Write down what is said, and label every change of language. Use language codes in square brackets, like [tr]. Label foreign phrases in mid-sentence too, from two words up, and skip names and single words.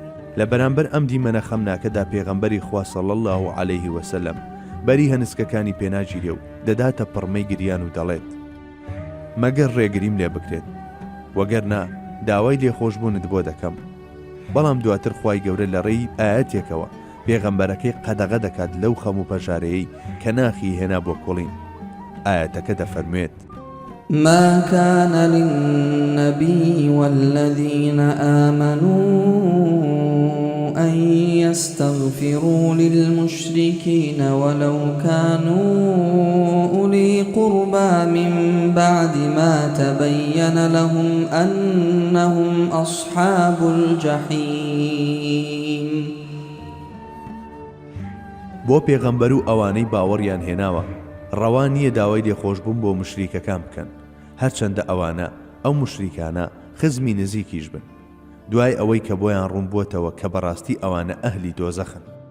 [ckb] لە بەرامبەر ئەم دیمەنە خەمناکەدا پێغەمبەری خوا [ar] صلی الله علیه وسلم [ckb] بەری هەنسکەکانی پێناگیرێ و دەداتە پڕمەی گریان و دەڵێت مەگەر ڕێگریم لێ بکرێت وەگەرنا داوای لێخۆشبوونت بۆ دەکەم. بەڵام دواتر خوای گەورە لە ڕێی ئاەتێکەوە پێغەمبەرەکەی قەدەغە دەکات لەو خەم و پەژارەیەی کە ناخی هێنا بۆ کۆڵین. ئاەتەکە دەفەرموێت [ar] ما كان للنبي والذين آمنوا أن يستغفروا للمشركين ولو كانوا أولي قربى من بعد ما تبين لهم أنهم أصحاب الجحيم. [ckb] بۆ پێغەمبەر و ئەوانەی باوەڕیان هێناوە ڕەوا نییە داوای لێخۆشبوون بۆ مشریکەکان بکەن هەرچەندە ئەوانە ئەو مشریکانە خزمی نزیکیش بن دوای ئەوەی کە بۆیان ڕوون بووتەوە کە بەڕاستی ئەوانە ئەهلی دۆزەخن.